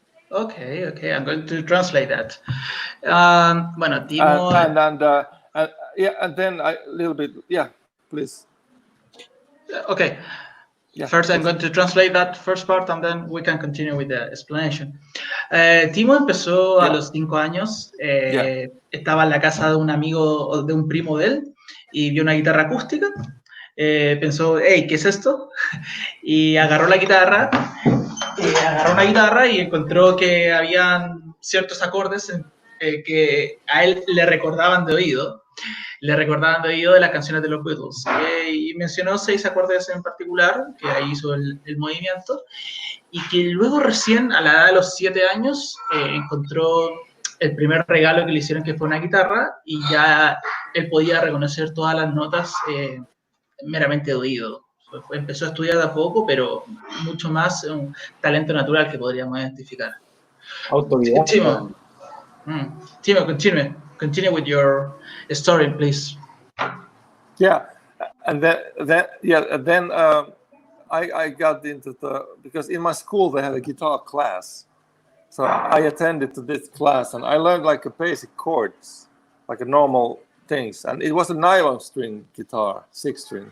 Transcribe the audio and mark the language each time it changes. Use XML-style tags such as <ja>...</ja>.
<en>Okay, I'm going to translate that.</en> <es>Bueno, Timo...</es> <en>And then a little bit, yeah, please. Okay. Yeah, first, I'm going to translate that first part, and then we can continue with the explanation.</en> <es>Timo empezó a los 5 años. Estaba en la casa de un amigo o de un primo de él y vio una guitarra acústica. Pensó, hey, ¿qué es esto? Y agarró la guitarra. Agarró una guitarra y encontró que habían ciertos acordes que a él le recordaban de oído. De las canciones de los Beatles. Y mencionó 6 acordes en particular, que ahí hizo el movimiento, y que luego recién, a la edad de los 7 años, encontró el primer regalo que le hicieron, que fue una guitarra, y ya él podía reconocer todas las notas meramente de oído. Empezó a estudiar de a poco, pero mucho más un talento natural que podríamos identificar. Autodidacta.</es> <en>Timo, continue with your story, please. Yeah, and then I got into because in my school they had a guitar class, so I attended to this class and I learned like a basic chords, like a normal things, and it was a nylon string guitar, 6 string.</en>